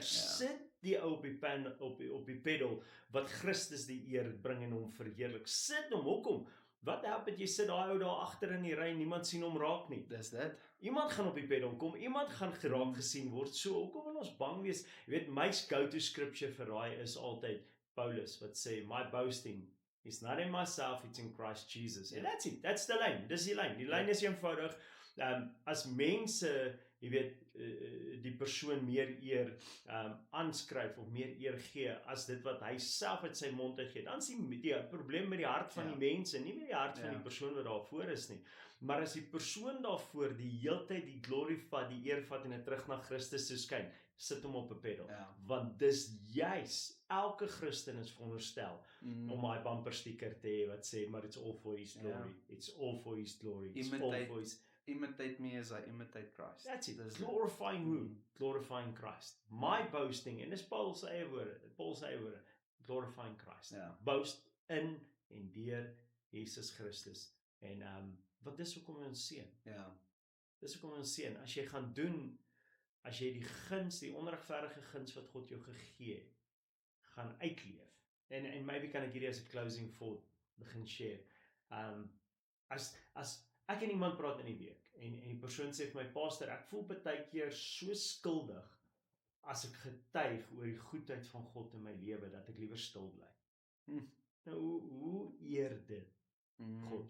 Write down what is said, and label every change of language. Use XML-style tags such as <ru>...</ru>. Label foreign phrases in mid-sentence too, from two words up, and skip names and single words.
<af>Sit die ou op die pedal wat Christus die eer bring en hom verheerlik. Sit hom, hoekom? Wat help het jy sit daai ou daar agter in die ry, niemand sien hom raak nie. Dis dit. Iemand gaan op die pedal kom, iemand gaan geraak gesien word. So hoekom wil ons bang wees? Jy weet,</af> <en>my go-to scripture</en> <af>vir daai is altyd Paulus wat sê,</af> <en>my boasting is not in myself, it's in Christ Jesus. And that's it. That's the lyn.</en> <af>Dis die lyn. Die lyn is eenvoudig. As mense, jy weet, die persoon meer eer aanskryf of meer eer gee as dit wat hy self uit sy mond uit gee, dan is die probleem met die hart van die mense, nie met die hart van die persoon wat daarvoor is nie. Maar as die persoon daarvoor die heeltyd die glory vat, die eer vat en dit terug na Christus toe skyn, sit hom op 'n pedal. Want dis juis, elke Christen is veronderstel om daai bumper sticker te hê wat sê, maar</af> <en>it's all for his glory. It's all for his glory. It's all for his... Imitate me as I imitate Christ. That's it. Glorifying who? Glorifying Christ. My boasting,</en> <af>en dis Paul se eie woorde,</af> <en>glorifying Christ. Boast in</en> <af>en deur Jesus Christus. En wat dis hoekom ons seën. Dis hoekom ons seën. As jy gaan doen, as jy die guns, die onregverdige guns wat God jou gegee het, gaan uitleef. En maybe kan ek hierdie as 'n</af> <en>closing thought</en> <af>begin share. As ek en iemand praat in die week en die persoon sê vir my, pastor, ek voel baie keer so skuldig as ek getuig oor die goedheid van God in my lewe dat ek liewer stil bly. Nou hoe eer dit God?</af>